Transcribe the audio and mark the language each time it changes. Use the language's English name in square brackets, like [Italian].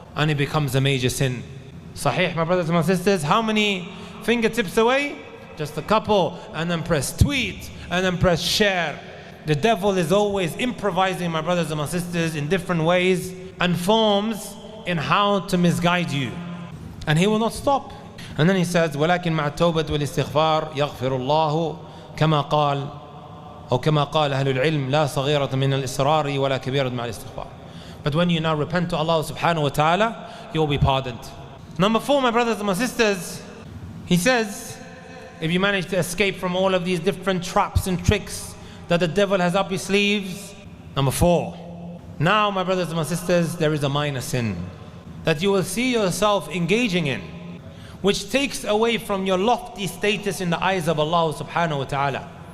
[English] And it becomes a major sin. Sahih, my brothers and my sisters, how many fingertips away? Just a couple. And then press tweet, and then press share. The devil is always improvising, my brothers and my sisters, in different ways and forms in how to misguide you. And he will not stop. And then he says, [Arabic] ولكن مع التوبة والاستغفار يغفر الله كما قال أو كما قال أهل العلم لا صغيرة من الإصرار ولا كبيرة مع الاستغفار. [English] But when you now repent to Allah subhanahu wa ta'ala, you will be pardoned. Number 4, my brothers and my sisters, he says, if you manage to escape from all of these different traps and tricks that the devil has up his sleeves, number 4, now my brothers and my sisters, there is a minor sin that you will see yourself engaging in, which takes away from your lofty status in the eyes of Allah subhanahu wa ta'ala.